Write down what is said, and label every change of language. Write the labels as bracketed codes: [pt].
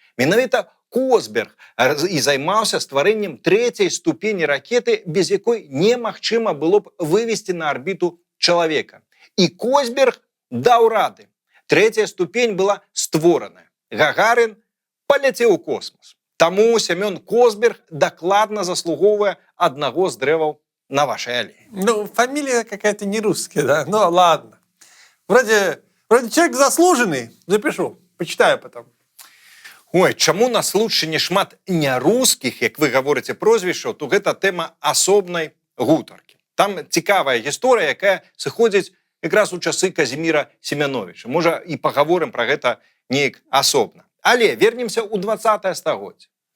[be] Менавіта Косберг і займаўся стварэннем трэцяй ступені ракеты, без якой немагчыма было б вывесці на арбіту чалавека. І Косберг даў рады. Трэцяя ступень была створана. Гагарин паляцеў у космос. Таму Сямён Косберг дакладна заслугоўвае аднаго з дрэваў на вашай алеі. [ru] Ну, фамилия какая-то не русская, да? Ну, ладно. Вроде человек заслуженный. Запишу, почитаю потом. [be] Ой, чаму на Слуцчыне шмат нярускіх, як вы гаворыце, прозвішчаў, то гэта тэма асобнай гутаркі. Там цікавая гісторыя, якая сыходзіць якраз у часы Казіміра Семяновіча. Можа, і пагаворым пра гэта неяк асобна. Але вернемся ў 20-е стагоддзе.